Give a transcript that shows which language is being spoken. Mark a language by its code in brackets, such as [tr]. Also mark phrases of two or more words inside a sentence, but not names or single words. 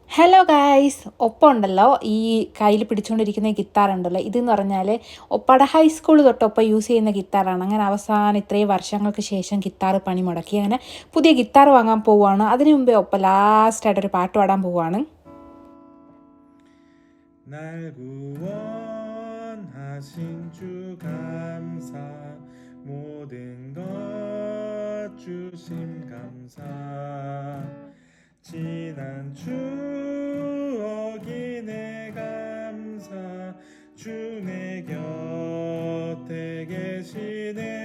[en] Hello guys, [ml] ഒപ്പം ഉണ്ടല്ലോ ഈ കയ്യിൽ പിടിച്ചുകൊണ്ടിരിക്കുന്ന ഗിത്താറുണ്ടല്ലോ, ഇതെന്ന് പറഞ്ഞാൽ ഒപ്പയുടെ ഹൈസ്കൂൾ തൊട്ട് ഒപ്പം യൂസ് ചെയ്യുന്ന ഗിത്താറാണ്. അങ്ങനെ അവസാനം ഇത്രയും വർഷങ്ങൾക്ക് ശേഷം ഗിത്താർ പണി മുടക്കി അങ്ങനെ പുതിയ ഗിത്താർ വാങ്ങാൻ പോവുകയാണ്. അതിനു മുമ്പേ ഒപ്പം ലാസ്റ്റായിട്ടൊരു പാട്ട് പാടാൻ പോവുകയാണ്. [ko] 날 구원하신 주 감사 모든 것 주심 감사 지난 추억이 내 감사 주 내 곁에 계시네